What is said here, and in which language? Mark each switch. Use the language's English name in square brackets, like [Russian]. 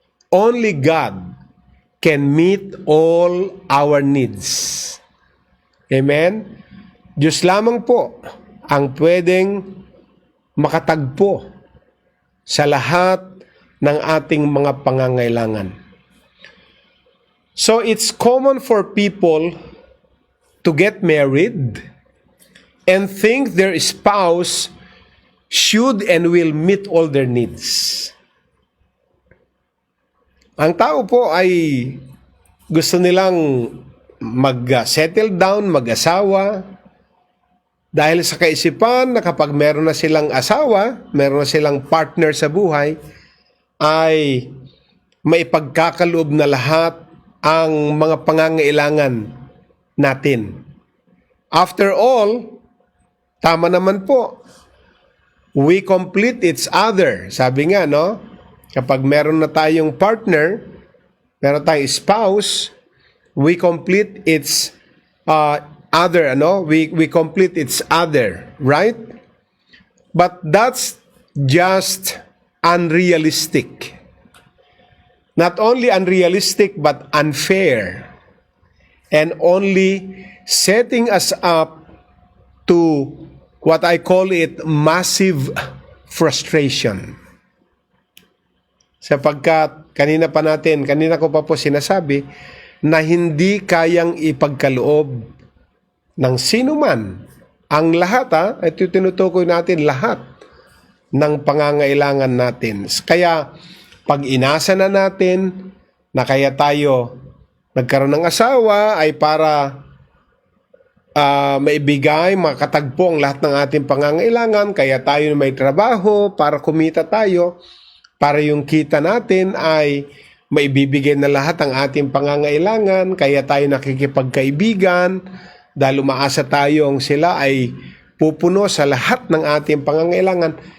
[English] Only God can meet all our needs. Amen? [Filipino] Diyos lamang po ang pwedeng makatagpo sa lahat ng ating mga pangangailangan. [English] So it's common for people to get married and think their spouse should and will meet all their needs. [Filipino] Ang tao po ay gusto nilang mag-settle down, mag-asawa, dahil sa kaisipan na kapag meron na silang asawa, meron na silang partner sa buhay, ay maipagkakaloob na lahat ang mga pangangailangan natin. [English] After all, [Filipino] tama naman po, [English] we complete each other. [Filipino] Sabi nga, no? Kapag meron na tayong partner, meron tayong spouse, [English] we complete its other, [Filipino] ano? [English] We complete its other, right? But that's just unrealistic. Not only unrealistic, but unfair. And only setting us up to what I call it massive frustration. [Filipino] Sapagkat kanina ko pa po sinasabi na hindi kayang ipagkaloob ng sino man ang lahat, ito tinutukoy natin lahat ng pangangailangan natin. Kaya pag inasa na natin na kaya tayo nagkaroon ng asawa ay para maibigay, makatagpo ang lahat ng ating pangangailangan, kaya tayo may trabaho para kumita tayo, para yung kita natin ay maibibigay na lahat ang ating pangangailangan, kaya tayo nakikipagkaibigan, dahil umaasa tayong sila ay pupuno sa lahat ng ating pangangailangan.